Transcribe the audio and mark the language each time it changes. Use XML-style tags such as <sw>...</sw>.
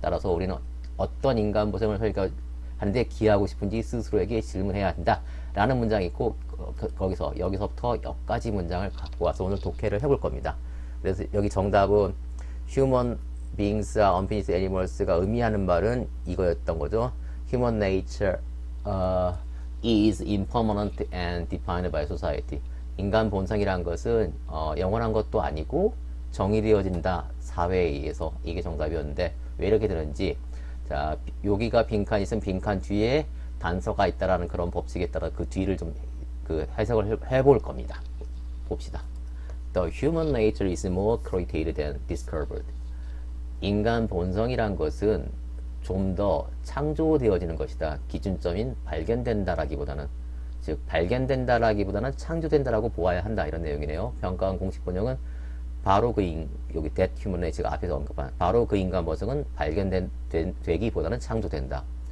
<ko>따라서 우리는 어떤 인간 본성을 설계하는데 기여하고 싶은지 스스로에게 질문해야 한다. 라는 문장이 있고 여기서부터 여기까지 문장을 갖고 와서 오늘 독해를 해볼 겁니다. 그래서 여기 정답은</ko> <en>human beings are unfinished animals</en> <ko>가 의미하는 말은 이거였던 거죠.</ko> <en>Human nature is impermanent and defined by society.</en> <ko>인간 본성이란 것은 영원한 것도 아니고 정의되어진다. 사회에 의해서. 이게 정답이었는데 왜 이렇게 되는지, 자, 여기가 빈칸이 있으면 빈칸 뒤에 단서가 있다라는 그런 법칙에 따라 그 뒤를 좀 해석을 해볼 겁니다. 봅시다.</ko> <en>The human nature is more created than discovered.</en> <ko>인간 본성이란 것은 좀 더 창조되어지는 것이다. 기준점인 발견된다라기보다는, 즉 발견된다라기보다는 창조된다라고 보아야 한다. 이런 내용이네요. 평가원 공식 번역은 바로 여기</ko> <en>that human nature</en> <ko>가 앞에서 언급한 바로 그 인간 본성은 발견되기보다는 창조된다.</ko>